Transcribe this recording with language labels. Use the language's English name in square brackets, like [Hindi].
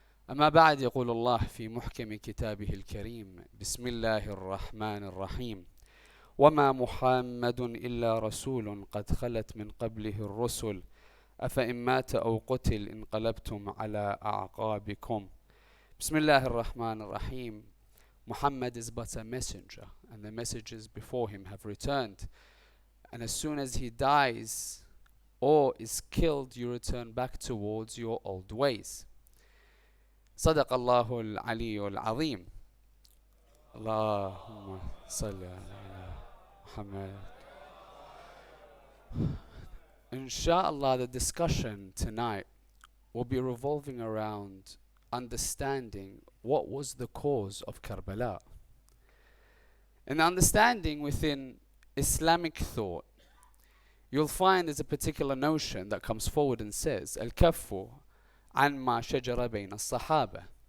[Arabic] أما بعد، يقول الله في محكم كتابه الكريم: بسم الله الرحمن الرحيم. وما محمد إلا رسول قد خلت من قبله الرسل أفإن مات أو قتل انقلبتم على أعقابكم. بسم الله الرحمن الرحيم. [English] Muhammad is but a messenger, and the messages before him have returned. And as soon as he dies or is killed, you return back towards your old ways. [Arabic] صدق الله العلي العظيم. اللهم صل على Muhammad. [English] Inshallah, the discussion tonight will be revolving around understanding what was the cause of Karbala. And understanding within Islamic thought, you'll find there's a particular notion that comes forward and says, [Arabic] Al-Kaffu an ma shajara bayna as-sahaba.